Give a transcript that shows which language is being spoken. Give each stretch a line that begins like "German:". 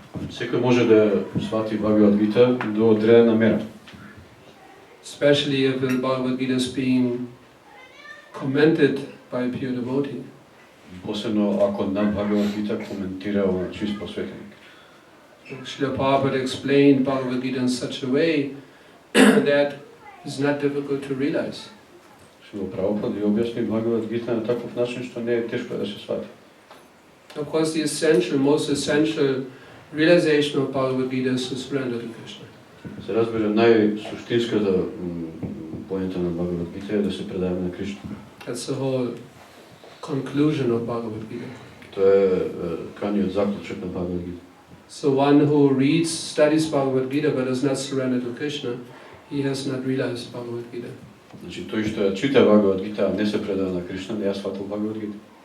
Macedonian: Секој може да свати Bhagavad Gita до одредена мера.
English: Especially if the Bhagavad Gita is being commented by a pure devotee.
Macedonian: Посебно ако на Bhagavad Gita коментирал чист посветеник.
English: Srila Prabhupada explained Bhagavad Gita in such a way that it's not difficult to realize.
Macedonian: Шрила Прабхупада ја објасни Bhagavad Gita на таков начин што не е тешко да се свати.
English: Of course, the most essential realization of Bhagavad Gita is to surrender to Krishna.
Macedonian: Се разбира, најсуштинската поента на Bhagavad Gita е да се предаваме на Кришна.
English: That's the whole conclusion of Bhagavad Gita.
Macedonian: Тоа е крајниот заклучок на Bhagavad Gita.
English: So one who reads, studies Bhagavad Gita but does not surrender to Krishna, he has not realized Bhagavad Gita.
Macedonian: Значи тој што чита Bhagavad Gita, а не се предава на Кришна, не ја сватил Bhagavad Gita.